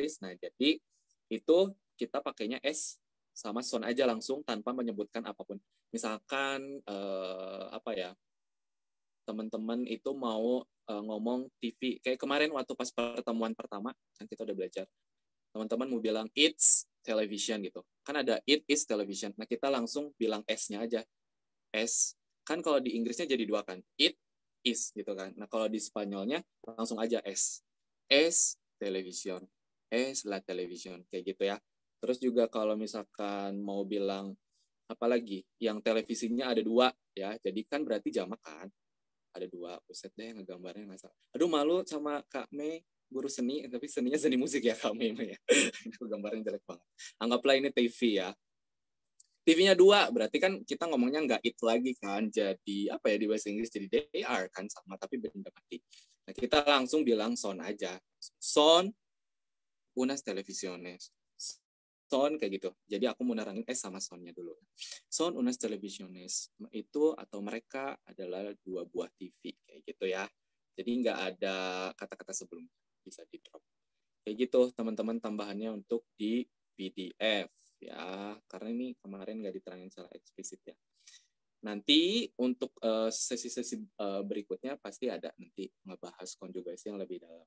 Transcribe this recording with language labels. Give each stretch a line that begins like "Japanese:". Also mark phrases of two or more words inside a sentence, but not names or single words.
Indonesian: Nah, jadi itu kita pakainya s sama son aja langsung tanpa menyebutkan apapun. Misalkan teman-teman itu mau ngomong TV kayak kemarin waktu pas pertemuan pertama kan kita udah belajar. Teman-teman mau bilang
English: it's television
Indonesian: gitu. Kan ada
English: it is television.
Indonesian: Nah, kita langsung bilang s-nya aja. S. Kan kalau di Inggrisnya jadi 2 kan.
English: It is
Indonesian: gitu kan. Nah, kalau di Spanyolnya langsung aja s.
Spanish: Es television. Es la television
Indonesian: kayak gitu ya. Terus juga kalau misalkan mau bilang apalagi yang televisinya ada 2 ya. Jadi kan berarti jamak kan. Ada 2. Buset deh ngegambarnya nggak salah. Aduh malu sama Kak Mei guru seni, tapi seninya seni musik ya Kak Mei ya. Gambarnya jelek banget. Anggaplah ini TV ya. TV-nya 2, berarti kan kita ngomongnya nggak it lagi kan, jadi apa ya di bahasa Inggris jadi
English: they are
Indonesian: kan sama tapi benda mati. Nah kita langsung bilang son aja,
Spanish: son unas televisiones, son
Indonesian: kayak gitu. Jadi aku mau nerangin sama sonnya dulu.
Spanish: Son unas televisiones
Indonesian: itu atau mereka adalah 2 buah TV kayak gitu ya. Jadi nggak ada kata-kata sebelum bisa di drop. Kayak gitu teman-teman tambahannya untuk di PDF ya, karena ini kemarin nggak diterangin secara eksplisit ya. Nanti untuk sesi-sesi berikutnya pasti ada nanti ngebahas konjugasi yang lebih dalam.